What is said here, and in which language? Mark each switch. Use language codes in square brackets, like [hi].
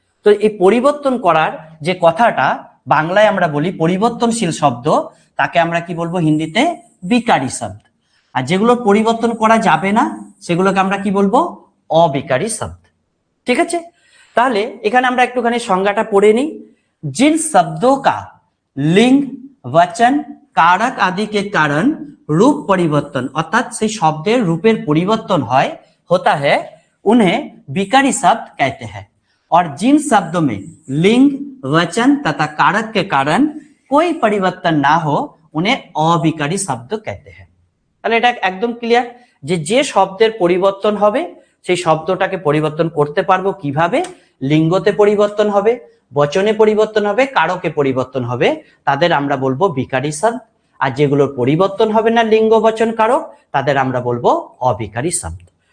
[bn] তো এই পরিবর্তন করার যে কথাটা বাংলায় আমরা বলি পরিবর্তনশীল শব্দ, তাকে আমরা কি বলবো হিন্দিতে? বিকারী শব্দ। আর যেগুলো পরিবর্তন করা যাবে না সেগুলোকে আমরা কি বলবো? অবিকারী শব্দ। ঠিক আছে, তাহলে এখানে আমরা একটুখানি সংজ্ঞাটা পড়ে নিই। [hi] जिन शब्दों का लिंग वचन कारक आदि के कारण रूप परिवर्तन, अर्थात [bn] से शब्देर रूपेर [hi] परिवर्तन होता है, उन्हें विकारी शब्द कहते हैं। और जिन शब्दों में लिंग वचन तथा कारक के कारण कोई परिवर्तन ना हो उन्हें अविकारी शब्द कहते हैं। [bn] তাহলে এটা একদম ক্লিয়ার যে যে শব্দের পরিবর্তন হবে সেই শব্দটাকে পরিবর্তন করতে পারবো কিভাবে? লিঙ্গতে পরিবর্তন হবে, বচনে পরিবর্তন হবে, কারকে পরিবর্তন হবে, তাদের আমরা বলবো বিকারী শব্দ। আর যেগুলোর পরিবর্তন হবে না লিঙ্গ বচন কারক, তাদের আমরা বলবো অবিকারী শব্দ।